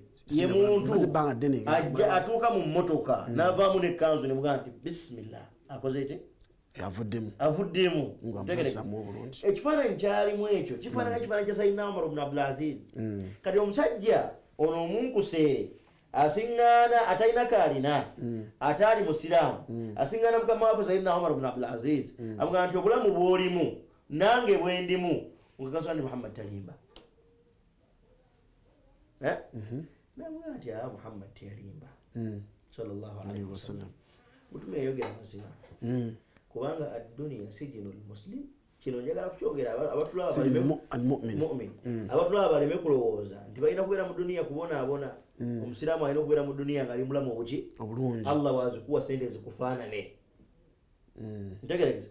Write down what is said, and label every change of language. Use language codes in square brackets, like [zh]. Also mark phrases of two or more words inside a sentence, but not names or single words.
[lg] ye muntu ajja atuuka mu mmotoka n'avaamu n'ekkanzu ne mugaa nti bismillah akoze eki avuddemu ekifaananyi kyalimu ekyo kifaananyi kya Sayyidina Umar ibn Abdul Aziz kati omusajja ono omunkuseere asiŋŋaana atalina kaalina ataali musiraamu asiŋŋaana mukama waffe Sayyidina Umar ibn Abdul Aziz amugamba nti obulamu bw'olimu nange bwe ndimu nkakasula ndi Muhammad talimba namugamba nti Muhammad teyalimba [ar] صلى الله عليه وسلم [lg] mutume yayogera mazima kubanga [ar] الدنيا سجن المسلم [lg] kino njagala kukyogera abatulaba baleme kulowooza nti balina kubeera mu duniya kubonaabona omusiraamu alina okubeera mu duniya ng'ali mulamu obulungi Allah wazikuwa sente zikufaanane ntegeregeza